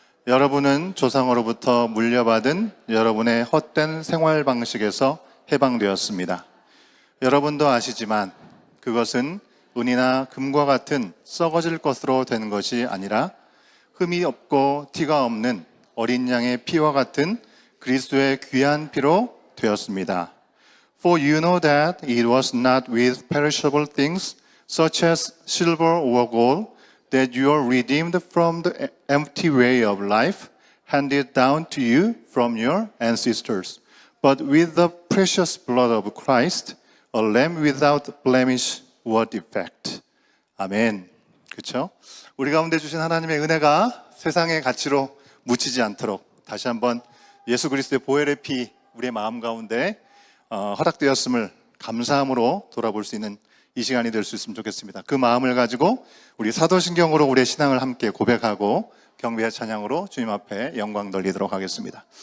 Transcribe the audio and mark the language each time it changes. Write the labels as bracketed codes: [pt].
[ko] 여러분은 조상으로부터 물려받은 여러분의 헛된 생활 방식에서 해방되었습니다. 여러분도 아시지만 그것은 은이나 금과 같은 썩어질 것으로 된 것이 아니라 흠이 없고 티가 없는 어린 양의 피와 같은 그리스도의 귀한 피로 되었습니다. [en] For you know that it was not with perishable things such as silver or gold that you are redeemed from the empty way of life handed down to you from your ancestors, but with the precious blood of Christ, a lamb without blemish or defect. [ko] 아멘. 그렇죠? 우리 가운데 주신 하나님의 은혜가 세상의 가치로 묻히지 않도록 다시 한번 예수 그리스도의 보혈의 피 우리의 마음 가운데 허락되었음을 감사함으로 돌아볼 수 있는 이 시간이 될 수 있으면 좋겠습니다. 그 마음을 가지고 우리 사도신경으로 우리의 신앙을 함께 고백하고 경배와 찬양으로 주님 앞에 영광 돌리도록 하겠습니다.